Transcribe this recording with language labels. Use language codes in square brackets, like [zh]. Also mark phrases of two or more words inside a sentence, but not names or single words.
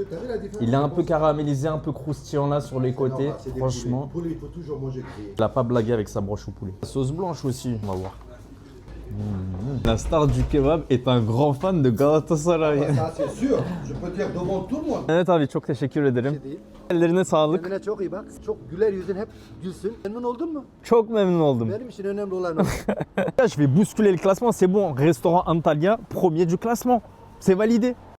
[fr] T'as vu la différence? Il est un peu caramélisé, un peu croustillant là sur les côtés. Normal, c'est des Franchement, poulets. Le poulet, il faut toujours manger grillé. il a pas blagué avec sa broche au poulet. La sauce blanche aussi, on va voir. La star du kebab est un grand fan de Galatasaray. Ça, c'est sûr. Je peux dire devant tout le monde. [tr] Evet abi çok teşekkür ederim. Ellerine sağlık. Kendine çok iyi bak. Çok güler yüzün hep gülsün. Memnun oldun mu? Çok memnun oldum. Benim için önemli olan o. [fr] Je vais bousculer le classement, c'est bon. Restaurant Antalya, premier du classement. C'est validé.